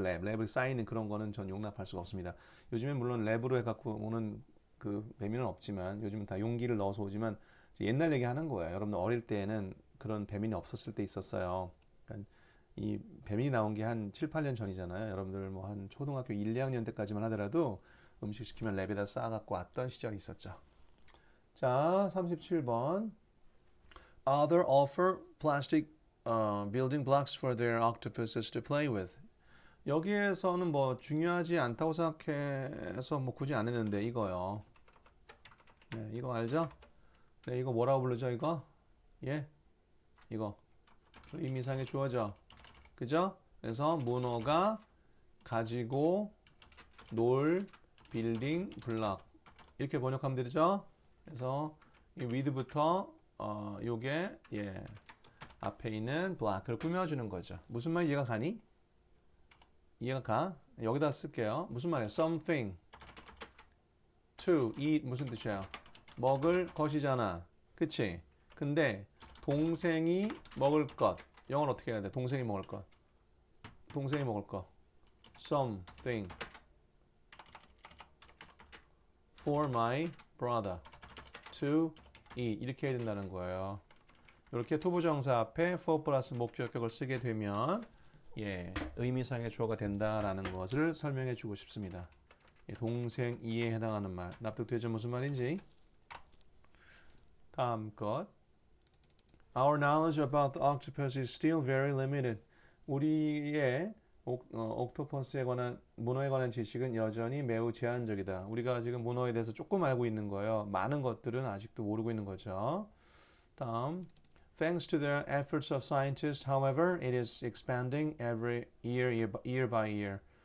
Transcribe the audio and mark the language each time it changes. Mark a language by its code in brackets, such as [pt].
[ko] 랩을 쌓이는 그런 거는 전 용납할 수가 없습니다. 요즘엔 물론 랩으로 해갖고 오는 그 배민은 없지만 요즘은 다 용기를 넣어서 오지만 옛날 얘기 하는 거예요. 여러분들 어릴 때에는 그런 배민이 없었을 때 있었어요. 그러니까 이 배민이 나온 게 한 7, 8년 전이잖아요. 여러분들 뭐 한 초등학교 1, 2학년 때까지만 하더라도 음식 시키면 랩에다 쌓아갖고 왔던 시절이 있었죠. 자, 37번. [en] Other offer plastic building blocks for their octopuses to play with. [ko] 여기에서는 뭐 중요하지 않다고 생각해서 뭐 굳이 안 했는데 이거요. 네, 이거 알죠? 네, 이거 뭐라고 부르죠, 이거? 예? 이거. 의미상의 주어죠. 그죠? 그래서 문어가 가지고 놀 빌딩 블럭. 이렇게 번역하면 되죠? 그래서 이 with부터 요게 앞에 있는 블럭을 꾸며주는 거죠. 무슨 말 이해가 가니? 이해가 가? 여기다 쓸게요. 무슨 말이에요? [en] Something to eat [ko] 무슨 뜻이에요? 먹을 것이잖아. 그치? 근데 동생이 먹을 것. 영어는 어떻게 해야 돼? 동생이 먹을 것. 동생이 먹을 것. [en] Something for my brother to eat. [ko] 이렇게 해야 된다는 거예요. 이렇게 투부정사 앞에 for 플러스 목적격을 쓰게 되면 예, 의미상의 주어가 된다라는 것을 설명해 주고 싶습니다. 예, 동생 이에 해당하는 말. 납득되죠? 무슨 말인지? 다음 것. [en] Our knowledge about the octopus is still very limited. [ko] 우리의 옥토퍼스에 관한 문어에 관한 지식은 여전히 매우 제한적이다. 우리가 지금 문어에 대해서 조금 알고 있는 거예요. 많은 것들은 아직도 모르고 있는 거죠. 다음. [en] Thanks to the efforts of scientists, however, it is expanding every year by year.